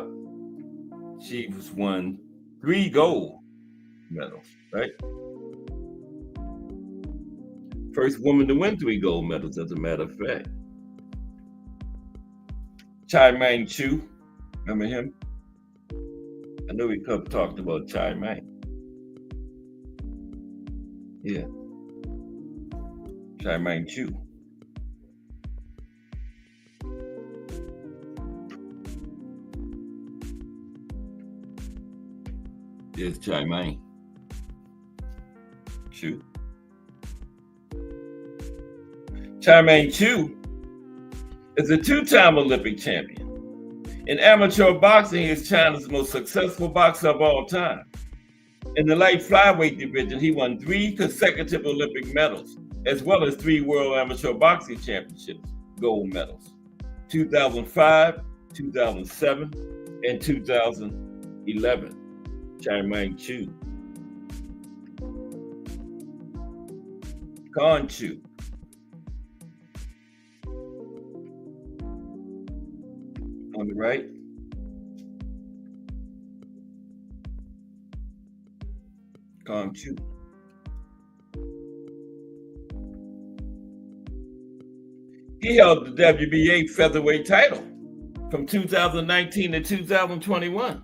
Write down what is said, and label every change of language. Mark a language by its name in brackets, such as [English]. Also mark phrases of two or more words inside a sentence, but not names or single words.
[English] She was won 3 gold medals, right? First woman to win 3 gold medals, as a matter of fact. Chai Mang Chu, remember him? I know we talked about Chai Mang. Yeah. Chai Mang Chu. There's Chai Mang Chu. Chai Mang Chu is a 2-time Olympic champion, In amateur boxing, he is China's most successful boxer of all time. In the light flyweight division, he won 3 consecutive Olympic medals, as well as 3 World Amateur Boxing Championships gold medals: 2005, 2007, and 2011. Chai-Ming Chu. Con Chu. On the right. Con Chu. He held the WBA featherweight title from 2019 to 2021.